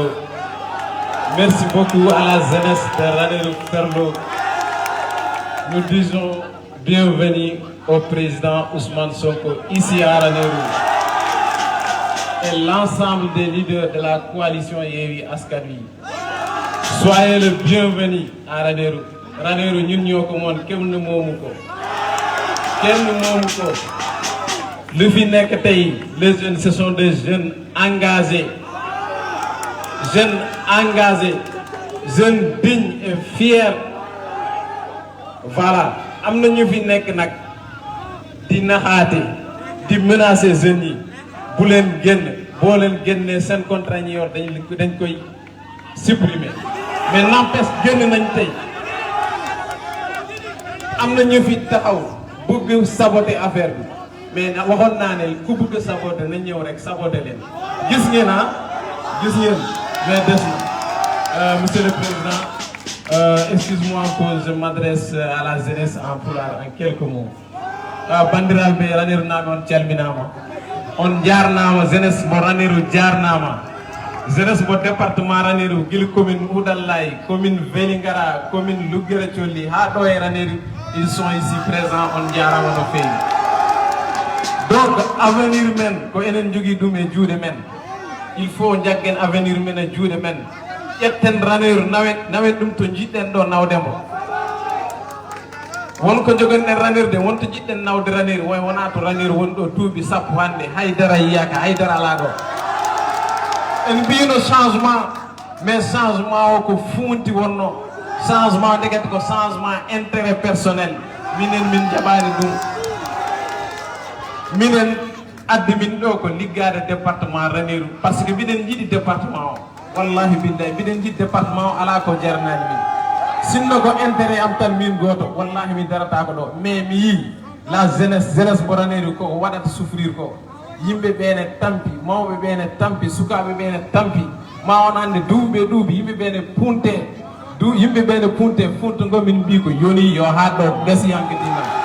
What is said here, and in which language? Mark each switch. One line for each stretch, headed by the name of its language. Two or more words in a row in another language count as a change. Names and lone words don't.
French: Merci beaucoup à la jeunesse de Ranérou Ferlo. Nous disons bienvenue au président Ousmane Sonko ici à Ranérou. et l'ensemble des leaders de la coalition Yewwi Askan Wi. Soyez le bienvenu à Ranérou.
Wolof: Ranérou ñun ñoo ko moon kenn moomu ko. Kenn moomu ko. Lu fi nekk tey
French: les jeunes ce sont des jeunes engagés. Jeunes engagés. Jeunes dignes et fiers. Voilà.
Wolof: Am na ñu fi nekk nag di naxaate di menacer jeunes yi bu leen génn boo leen génnee seen contrat ñi yor dañ koy supprimer mais n'empêche génn nañ tey am na ñu fi taxaw bëgg saboter affaire bi mais waxoon naa ne ku bëgg saboter nañ ñëw rek saboter leen gis ngeen mais des na
French: monsieur le président excuse-moi que je m'adresse à la jeunesse en pulaar en quelques mots.
Fula: Bandiraɓe Ranérou naaɓe on calminama on jarnama jeunesse mo Ranérou jarnama jeunesse mo département Ranérou guila commune Oudallay commune Vélingara commune Lugguere Colli ha ɗo e Ranérou
French: ils sont ici présents
Fula: on jarama no feewi donc avenir men ko enen jogui ɗum e juuɗe men
French: il faut
Fula: jaggen avenir men e juuɗe men ƴetten Ranérou nawen ɗum to jiɗɗen ɗo nawdemo wonko jogonɗen Ranérou de wonto jiɗɗen nawde Ranérou way wona to Ranérou woni ɗo duuɓi sappo hande haydara yiyaka haydara ala ɗo en mbino changement mais changement o ko funti wonno changement ndegete ko
French: changement intérêt personnel
Fula: minen min jaɓani ɗum minen addi min ɗo ko liggade département Ranérou
French: par ce que
Fula: mbiɗen jiiɗi département o
Arabic: wallahi billahi
Fula: mbiɗen jiiɗi département o ala ko jarnani min sinno ko intérêt am tan min goto wallahi mi darata ko ɗo mais mi yii
French: la jeunesse
Fula: mo Ranérou ko waɗata souffrir ko yimɓe ɓene tampi mawɓe ɓene tampi sukaɓe ɓene tampi ma on hande duuɓi yimɓe ɓene punte yimɓe ɓene punte funtogo min mbi ko yoni yo ha ɗo gasiyankedina